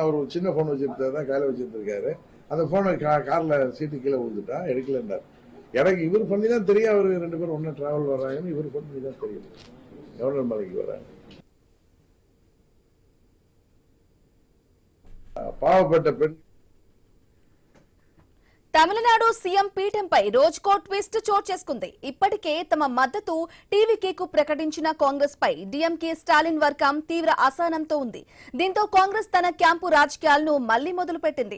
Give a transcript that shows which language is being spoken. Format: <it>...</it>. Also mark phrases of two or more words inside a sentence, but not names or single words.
<ta>அவர் ஒரு சின்ன ஃபோன் வச்சுருந்தாரு தான் கையில் வச்சுருந்துருக்காரு. அந்த ஃபோனை காரில் சீட்டு கீழே விழுந்துட்டா எடுக்கலன்னார். எனக்கு இவர் பண்ணி தான் தெரியும் அவர் 2 பேரும் ஒன்றா டிராவல் வர்றாங்கன்னு இவர் பண்ணி தான் தெரியும் கவர்னர் மலைக்கு வர்றாங்க. பாவப்பட்ட பெண்.</ta> <te>తమిళనాడు సీఎం పీఠంపై రోజుకో ట్విస్ట్ చోటు చేసుకుంది. ఇప్పటికే తమ మద్దతు టీవీకేకు ప్రకటించిన కాంగ్రెస్ పై డీఎంకే స్టాలిన్ వర్గం తీవ్ర అసహనంతో ఉంది. దీంతో కాంగ్రెస్ తన క్యాంపు రాజకీయాలను మళ్లీ మొదలుపెట్టింది.</te>